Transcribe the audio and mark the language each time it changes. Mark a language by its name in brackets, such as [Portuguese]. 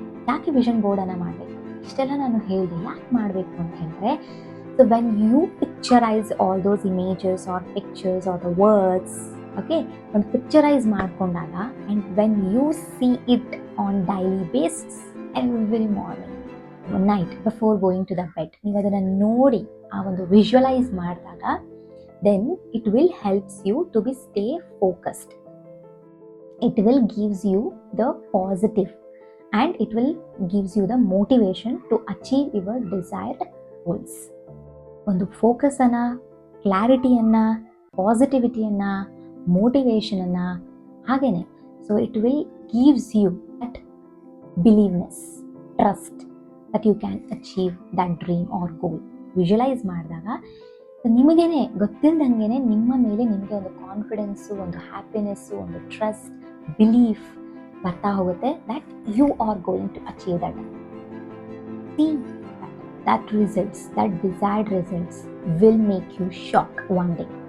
[Kannada] ಯಾಕೆ ವಿಷನ್ ಬೋರ್ಡನ್ನು ಮಾಡಬೇಕು? ಇಷ್ಟೆಲ್ಲ ನಾನು ಹೇಳಿದೆ ಯಾಕೆ ಮಾಡಬೇಕು ಅಂತ ಹೇಳಿದ್ರೆ, [English] so when you picturise all those images or pictures or the words, okay, [Kannada] ಒಂದು ಪಿಕ್ಚರೈಸ್ ಮಾಡಿಕೊಂಡಾಗ [English] and when you see it on daily basis every morning, night before going to the bed, [Kannada] ನೀವು ಅದನ್ನು ನೋಡಿ ಆ ಒಂದು ವಿಜುವಲೈಸ್ ಮಾಡಿದಾಗ [English] Then it will helps you to be stay focused. It will gives you the positive and it will gives you the motivation to achieve your desired goals. [Kannada] ಒಂದು ಫೋಕಸನ್ನು, ಕ್ಲಾರಿಟಿಯನ್ನು, ಪಾಸಿಟಿವಿಟಿಯನ್ನು, ಮೋಟಿವೇಶನನ್ನು, ಹಾಗೆಯೇ [English] So it will gives you that believeness, trust that you can achieve that dream or goal. [Kannada] Visualise ಮಾಡಿದಾಗ ನಿಮಗೇನೆ ಗೊತ್ತಿಲ್ಲದಂಗೆ ನಿಮ್ಮ ಮೇಲೆ ನಿಮಗೆ ಒಂದು confidence, ಒಂದು happiness, ಒಂದು trust, belief ಬರ್ತಾ ಹೋಗುತ್ತೆ [English] that you are going to achieve that. See that results, that desired results will make you shock one day.